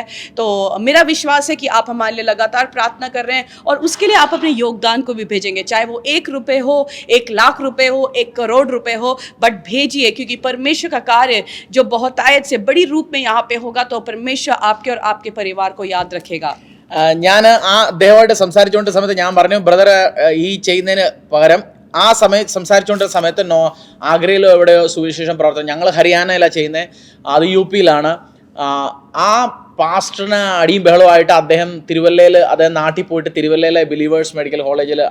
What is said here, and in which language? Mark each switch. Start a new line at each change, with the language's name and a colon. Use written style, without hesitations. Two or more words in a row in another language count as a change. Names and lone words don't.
Hindi: तो मेरा विश्वास है कि आप हमारे लिए लगातार प्रार्थना कर रहे हैं और उसके लिए आप अपने योगदान को भी भेजेंगे, चाहे वो 1 रुपये हो, 1 लाख रुपए हो, 1 करोड़ रुपए हो, बट भेजिए, क्योंकि परमेश्वर का कार्य जो बहुतायत से बड़ी रूप में यहाँ पे होगा तो परमेश्वर आपके और आपके परिवार को याद रखेगा।
Malayalam: ഞാൻ അദ്ദേഹമായിട്ട് സംസാരിച്ചുകൊണ്ട് സമയത്ത് ഞാൻ പറഞ്ഞു, ബ്രദർ ഈ ചെയ്യുന്നതിന് പകരം ആ സംസാരിച്ചുകൊണ്ടിരുന്ന സമയത്ത് ആഗ്രയിലോ എവിടെയോ സുവിശേഷം പ്രവർത്തനം, ഞങ്ങൾ ഹരിയാനയിലാണ് ചെയ്യുന്നത്, അത് UP-യിലാണ്. ആ പാസ്റ്ററിന് അടിയും ബഹളമായിട്ട് അദ്ദേഹം നാട്ടിൽ പോയിട്ട് തിരുവല്ലയിലെ ബിലീവേഴ്സ് മെഡിക്കൽ കോളേജിൽ അഡ്മിറ്റാണ്.